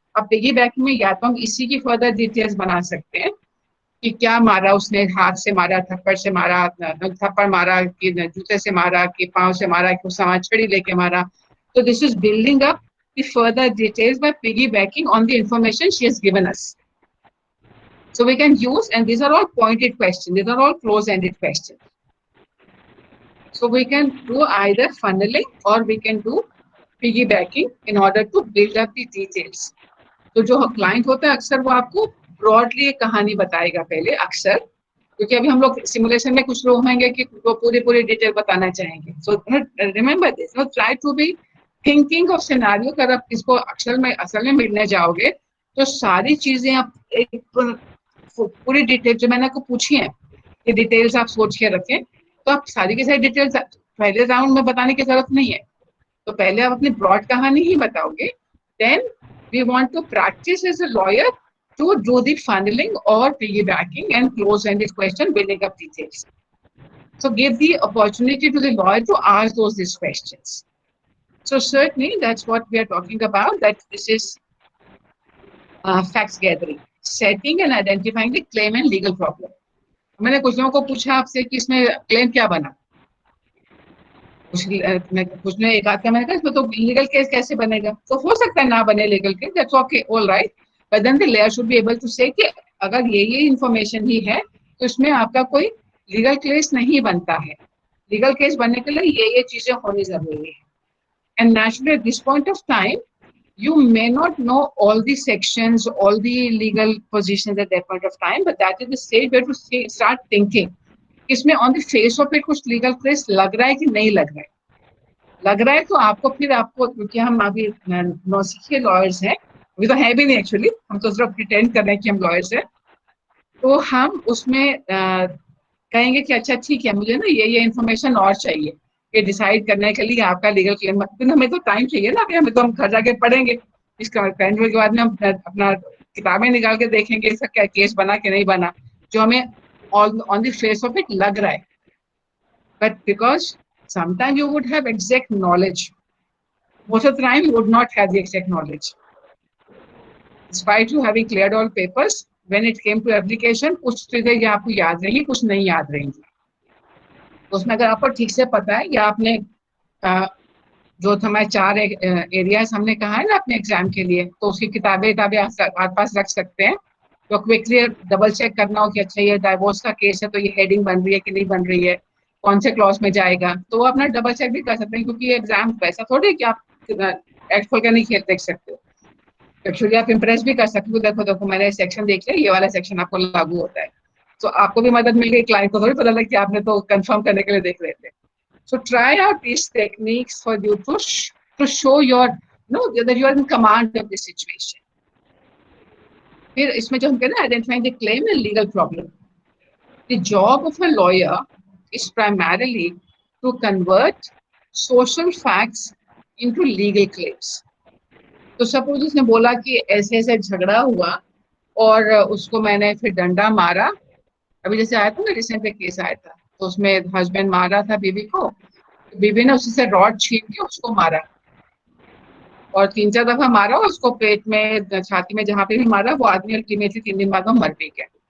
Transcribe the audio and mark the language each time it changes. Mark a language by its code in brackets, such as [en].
[hi] अब piggy banking में या तो हम इसी की फर्दर डिटेल्स बना सकते हैं कि क्या मारा उसने, हाथ से मारा, थप्पड़ से मारा, थप्पड़ मारा कि जूते से मारा कि पांव से मारा कि सामान छड़ी लेके मारा. [en] तो this is building up the further details by piggybacking on the information she has given us. So we can use, and these are all pointed questions, these are all close-ended questions. So we can do either funneling or we can do piggybacking in order to build up the details. [hi] तो जो client होता है अक्सर वो आपको broadly एक कहानी बताएगा पहले अक्सर, क्योंकि अभी हम लोग सिमुलेशन में कुछ लोग होंगे कि वो पूरी डिटेल बताना चाहेंगे. [en] So remember this, try to be thinking of scenario. [hi] अगर आप इसको असल में मिलने जाओगे तो सारी चीजें आप एक पूरी डिटेल जो मैंने आपको पूछी है, ये डिटेल्स आप सोच के रखें, तो आप सारी की सारी डिटेल्स पहले राउंड में बताने की जरूरत नहीं है. तो पहले आप अपनी ब्रॉड कहानी ही बताओगे. [en] Then we want to practice as a lawyer to do the funneling or piggybacking and close-ended question, building up details. So give the opportunity to the lawyer to ask these questions. So certainly that's what we are talking about, that this is facts gathering, setting and identifying the claim and legal problem. [hi] मैंने कुछ लोगों को पूछा आपसे कि इसमें claim क्या बना, कुछ ने एक आध मैंने कहा इसमें तो लीगल केस कैसे बनेगा. तो हो सकता है ना बने legal case, [en] that's okay, all right, but then the lawyer should be able to say [hi] कि अगर ये इंफॉर्मेशन ही है तो इसमें आपका कोई लीगल केस नहीं बनता है. लीगल केस बनने के लिए ये चीजें होनी जरूरी है. [en] and naturally at this point of time you may not know all the sections, all the legal positions at that point of time, but that is the stage where to start thinking इसमें on the face of it [hi] कुछ legal case लग रहा है [en] कि नहीं लग रहा है. [hi] लग रहा है तो आपको क्योंकि हम अभी नौसिखिए लॉयर्स हैं, अभी तो है भी नहीं एक्चुअली, हम तो सिर्फ प्रिटेंड कर रहे हैं कि हम लॉयर्स हैं, तो हम उसमें कहेंगे कि अच्छा ठीक है, मुझे ना ये इन्फॉर्मेशन और चाहिए ये डिसाइड करने के लिए आपका लीगल क्लेम. हमें तो टाइम चाहिए ना, हमें तो हम घर जाके पढ़ेंगे इसका के बाद में हम अपना किताबें निकाल के देखेंगे इसका क्या केस बना कि नहीं बना, जो हमें on the face of it lag raha hai. [en] But because sometimes you would have exact knowledge most of the time you would not have the exact knowledge. Despite you having cleared all papers, when it came to application, [hi] कुछ चीजें या आपको याद रहेंगी, [en] कुछ नहीं याद रहेंगी. [hi] तो उसमें अगर आपको ठीक से पता है या आपने जो हमारे 4 एरियाज हमने कहा है ना अपने एग्जाम के लिए, तो उसकी किताबें आप पास रख सकते हैं. तो क्विकली डबल चेक करना हो कि अच्छा ये डाइवोर्स का केस है तो ये हेडिंग बन रही है कि नहीं बन रही है, कौन से क्लॉज में जाएगा, तो वो अपना डबल चेक भी कर सकते हैं. क्योंकि ये एग्जाम वैसा थोड़ी कि आप एक्ट खोल कर नहीं देख सकते हो. एक्चुअली आप इम्प्रेस भी कर सकते हो, देखो देखो मैंने सेक्शन देख लिया, ये वाला सेक्शन आपको लागू होता है. तो आपको भी मदद मिल गई, क्लाइंट को थोड़ी पता लगा कि आपने तो कंफर्म करने के लिए देख रहे थे. [en] So try out these techniques for you to show your that you are in command of the situation. [hi] फिर इसमें जो हम कहते हैं identifying the claim and legal problem. [en] The job of a lawyer is primarily to convert social facts into legal claims. [hi] तो suppose उसने बोला कि ऐसे ऐसे झगड़ा हुआ और उसको मैंने फिर डंडा मारा. अभी जैसे आया था ना रिसेंट एक केस आया था, तो उसमें हस्बैंड मारा था बीवी को, बीवी ने उसी से रॉड छीन के उसको मारा और 3-4 दफा मारा और उसको पेट में छाती में जहां पे भी मारा वो आदमी अल्टीमेटली 3 दिन बाद वो मर भी गया.